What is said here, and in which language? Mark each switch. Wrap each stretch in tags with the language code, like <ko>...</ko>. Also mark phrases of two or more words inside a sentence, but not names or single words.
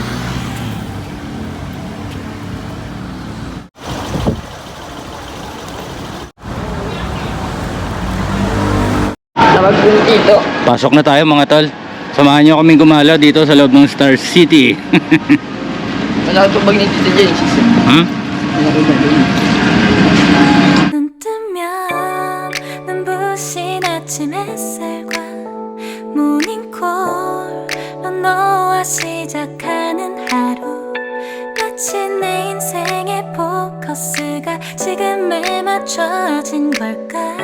<tl>Tawag po dito. Pasok na tayo mga tol. Samahan nyo kaming gumalaw dito sa loob ng Star City. Wala ko pag nandito dyan. Ha? Wala ko pag</tl> <ko>눈 뜨면 눈부신 아침 햇살과 모닝콜로 너와 시작하는 하루 마치 내 인생의 포커스가 지금에 맞춰진 걸까</ko>